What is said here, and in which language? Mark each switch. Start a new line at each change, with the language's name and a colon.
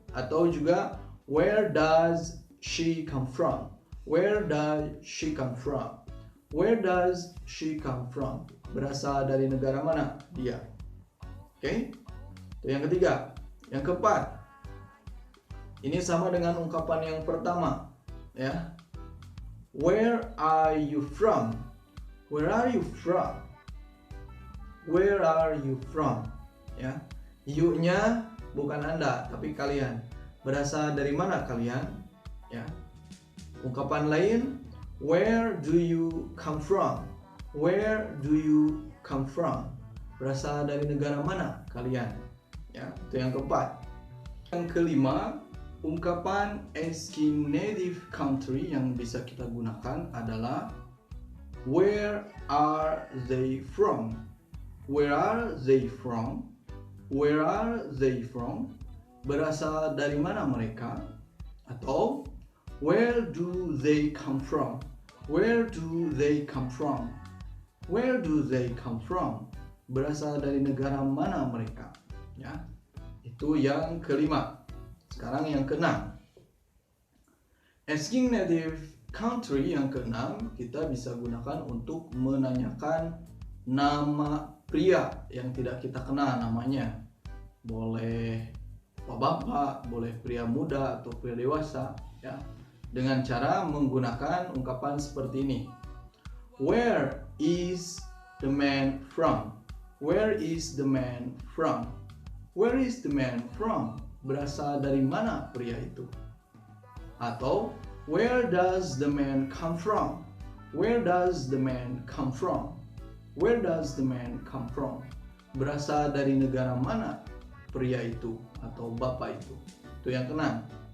Indonesian: Atau juga
English: where does she come from? Where does she come from? Where does she come from?
Indonesian: Berasal dari negara mana dia? Oke. Itu yang ketiga. Yang keempat. Ini sama dengan ungkapan yang pertama, ya.
English: Where are you from? Where are you from? Where are you from?
Indonesian: Ya, you-nya bukan Anda, tapi kalian. Berasal dari mana kalian? Ya. Ungkapan lain,
English: where do you come from? Where do you come from?
Indonesian: Berasal dari negara mana kalian? Ya, itu yang keempat. Yang kelima, ungkapan asking native country yang bisa kita gunakan adalah
English: where are they from? Where are they from? Where are they from?
Indonesian: Berasal dari mana mereka? Atau
English: where do they come from? Where do they come from? Where do they come from?
Indonesian: Berasal dari negara mana mereka? Ya, itu yang kelima. Sekarang yang keenam. Asking native country yang keenam kita bisa gunakan untuk menanyakan nama pria yang tidak kita kenal namanya. Boleh bapak-bapak, boleh pria muda atau pria dewasa ya. dengan cara menggunakan ungkapan seperti ini.
English: Where is the man from? Where is the man from? Where is the man from?
Indonesian: Berasal dari mana pria itu? Atau
English: where does the man come from? Where does the man come from? Where does the man come from?
Indonesian: Berasal dari negara mana pria itu atau bapak itu? Itu yang keenam.